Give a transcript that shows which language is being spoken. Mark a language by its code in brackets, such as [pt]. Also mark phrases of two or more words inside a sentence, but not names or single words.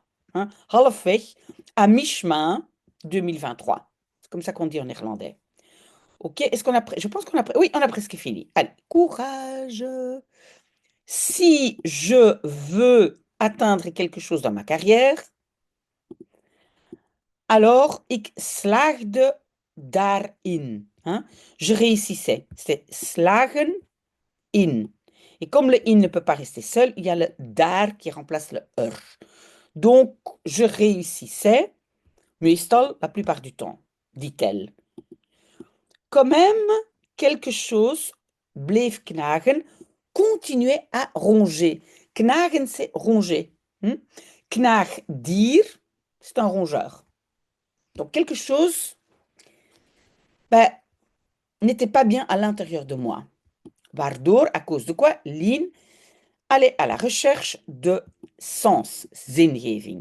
[fr] Hein, halfweg, à mi-chemin 2023. C'est comme ça qu'on dit en néerlandais. Ok, est-ce qu'on a... Je pense qu'on a... Oui, on a presque fini. Allez, courage. Si je veux atteindre quelque chose dans ma carrière, alors [nl] ik slaagde daarin. [fr] Hein. Je réussissais. C'est [nl] slagen in. [fr] Et comme le in ne peut pas rester seul, il y a le daar qui remplace le er. Donc, je réussissais, meestal, la plupart du temps, dit-elle. Quand même, quelque chose [nl] bleef knagen, [fr] continuait à ronger. Knagen, c'est ronger. Knaagdier, c'est un rongeur. Donc, quelque chose ben, n'était pas bien à l'intérieur de moi. Waardoor, à cause de quoi, Lien allait à la recherche de sens, zingeving.